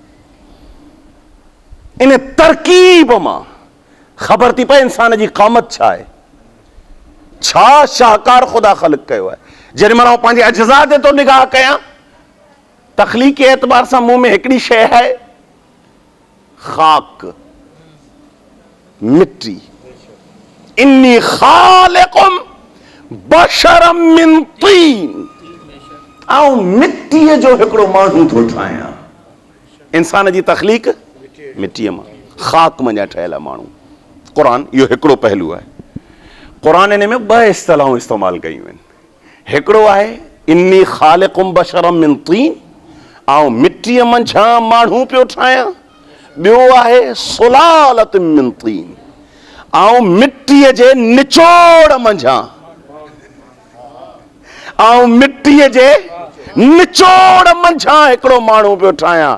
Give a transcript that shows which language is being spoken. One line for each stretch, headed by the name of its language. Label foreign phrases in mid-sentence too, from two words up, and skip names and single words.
Sindhi: इन तरकीब मां ख़बर थी पए इंसान जी क़ामत छा आहे, छा शाहकार ख़ुदा ख़लक़ कयो आहे। जेॾी महिल पंहिंजे अज्जा ते तो निगाह कयां, तख़लीक़ी एतबार सां मूं में हिकिड़ी शइ आहे, ख़ाक, मिट्टी।
Arabic: إني خالق بشرا من طين.
Sindhi: आऊं मिट्टीअ जो हिकिड़ो माण्हू थो ठाहियां। इंसान जी तख़लीक़ मिट्टीअ मां, ख़ाक मञा ठहियल आहे माण्हू। क़ुरान इहो हिकिड़ो पहलू आहे। क़ुरान इन में ॿ इस्तिलाहूं इस्तेमालु कयूं आहिनि। हिकिड़ो आहे
Arabic: إني خالق بشرا من طين,
Sindhi: आऊं मिट्टीअ मंझां माण्हू पियो ठाहियां। ॿियो आहे
Arabic: سلالة من طين,
Sindhi: आऊं मिट्टीअ जे निचोड़ मंझां, आऊं मिट्टीअ जे निचोड़ मंझां हिकिड़ो माण्हू पियो ठाहियां।